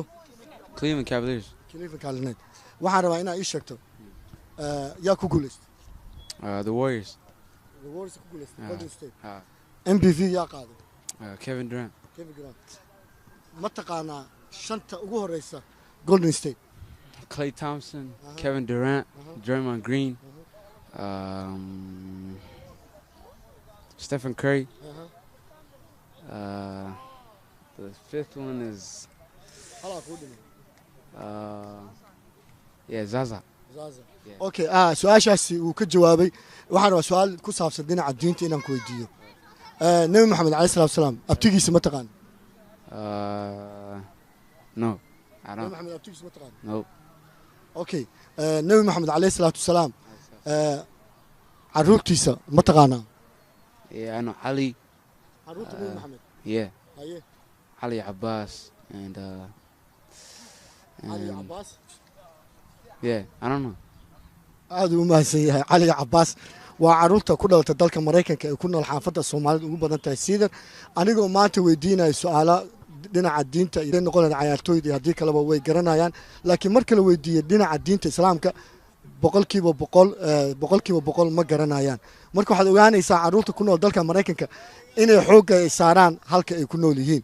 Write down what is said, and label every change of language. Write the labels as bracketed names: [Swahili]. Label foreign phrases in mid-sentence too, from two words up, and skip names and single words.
[Somali] Cleveland Cavaliers waxaan rabaa inaad ii sheegto yaa ku guuleystay [English] the Warriors [Somali] The Warriors ku guuleystay Golden State uh, MVP yaa qaaday Kevin Durant ma taqaanaa shanta ugu horeysa Golden State [English] Klay Thompson Kevin Durant Draymond Green Stephen Curry the fifth one is Zaza [Somali] okay su'aashaasi uu ka jawaabay waxaan rabaa su'aal ku saabsan dhinaca diinta inaan ku weydiiyo nabi maxamed [Arabic] عليه الصلاة والسلام [Somali] abtigiisa ma taqaan [English] No, I [Somali] nabi [English] don't. [Somali] maxamed abtigiisa ma taqaan [English] Nope. [Somali] okay nabi maxamed [Arabic] عليه الصلاة والسلام [Somali] caruurtiisa ma taqaanaa [English] Yeah, I know Ali. [Somali] caruurta nabi maxamed [English] Yeah, [Somali] haye [English] Ali Abbas and [Somali] cali [English] and [Somali] cabaas [English] yeah, I don't know. [Somali] aad u mahadsan yahay cali cabaas waa caruurta ku dhalatay dalka maraykanka ee ku nool xaafadda soomaalida ugu badan tahay siidan anigoo maanta weydiinaya su-aala dhinaca diinta iyo noqonaya cayaartooyda iyo haddii kaleba way garanayaan laakiin marka la weydiiyo dhinaca diinta islaamka boqolkiiba boqol ma garanayaan marka waxaad ogaanaysaa caruurta ku nool dalka maraykanka inay xoogga ay saaraan halka ay ku nool yihiin